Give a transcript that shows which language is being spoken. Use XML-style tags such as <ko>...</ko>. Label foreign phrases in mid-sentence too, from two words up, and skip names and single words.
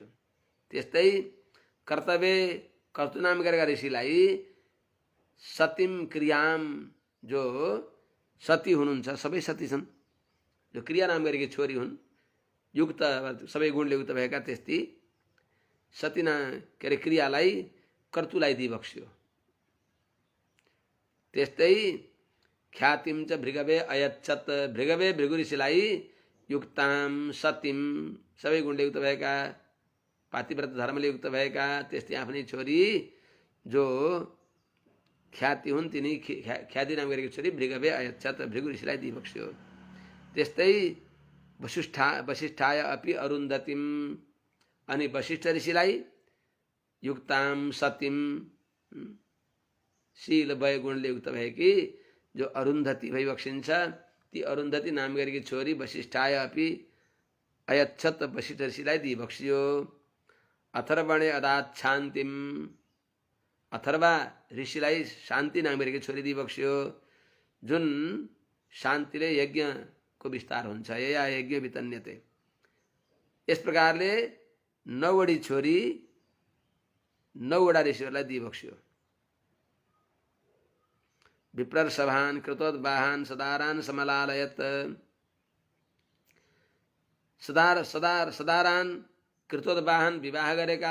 <ne>त्यस्तै कर्तु नाम गरेका ऋषिलाई</ne> <sa>सतीम क्रियाम,</sa> <ne>जो सती हुनुहुन्छ, सबै सती छन्, जो क्रिया नाम गरेकी छोरी हुन्, युक्त सबै गुणले युक्त भएका, त्यस्तै सती के अरे क्रियालाई कर्तुलाई दिइबक्स्यो। त्यस्तै</ne> <sa>ख्यातिम च भृगवे अयच्छत,</sa> <ne>भृगु ऋषिलाई</ne> <sa>युक्ताम सतीम</sa> <ne>सबै गुणले युक्त भएका, पातिव्रत धर्मले युक्त भएका, त्यस्तै आफ्नै छोरी जो ख्याति हुन् तिनी ख्याति नाम गरेकी छोरी</ne> <sa>भृगवे अयच्छत</sa> <ne>भृगु ऋषिलाई दिइबक्स्यो। त्यस्तै</ne> <sa>वशिष्ठाय अपि अरुन्धतिम</sa> <ne>अनि वशिष्ठ ऋषिलाई</ne> <sa>युक्ताम सतीम</sa> <ne>शील भय गुणले युक्त भएकी जो अरुन्धति भइबक्सिन्छ ती अरुन्धति नाम गरेकी छोरी</ne> <sa>वशिष्ठाय अपि अयच्छत</sa> <ne>वशिष्ठ ऋषिलाई दिइबक्स्यो।</ne> <sa>अथर्वणे अदात शान्तिम</sa> <ne>अथर्वा ऋषिलाई शान्ति नाम गरेकी छोरी दिइबक्स्यो जुन शान्तिले यज्ञको विस्तार हुन्छ या</ne> <sa>यज्ञ वितन्यते।</sa> <ne>यस प्रकारले 9 वटी छोरी 9 वटा ऋषिहरूलाई दिइबक्स्यो।</ne> <sa>विप्रसभान कृतोद्वाहान सदारान समलालयत सदारान कृतोद्वाहान</sa> <ne>विवाह गरेका</ne>